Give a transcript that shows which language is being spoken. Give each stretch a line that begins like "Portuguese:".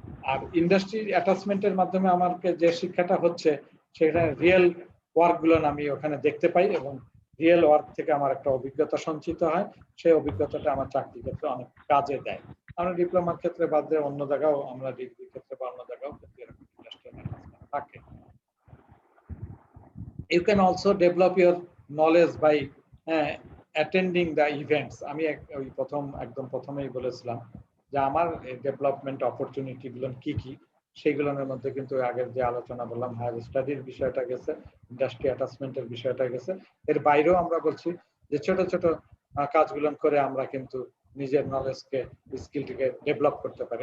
Bangla: আর industry অ্যাটাচমেন্টের মাধ্যমে আমাকে যে শিক্ষাটা হচ্ছে সেটা রিয়েল ওয়ার্ক গুলো আমি ওখানে দেখতে পাই এবং রিয়েল ওয়ার্ক থেকে আমার একটা অভিজ্ঞতা সঞ্চিত হয়, সেই অভিজ্ঞতাটা আমার চাকরির ক্ষেত্রে অনেক কাজে দেয়। আমরা ডিপ্লোমার ক্ষেত্রে বাদ দিয়ে অন্য জায়গাও, আমরা ডিগ্রির ক্ষেত্রে বা অন্য জায়গাও কিন্তু এরকম ইন্ডাস্ট্রিয়াল অ্যাটাচমেন্ট থাকে।
English: You can also develop your knowledge by attending the events।
Bangla: আমি একদম প্রথমেই বলেছিলাম যে আমার ডেভেলপমেন্ট অপরচুনিটি গুলো কি কি, সেইগুলোর মধ্যে কিন্তু আগের যে আলোচনা বললাম হায়ার স্টাডির বিষয়টা গেছে, ইন্ডাস্ট্রি অ্যাটাচমেন্টের বিষয়টা গেছে। এর বাইরেও আমরা বলছি যে ছোট ছোট কাজগুলো করে আমরা কিন্তু নিজের নলেজকে, স্কিলটিকে ডেভেলপ করতে পারি।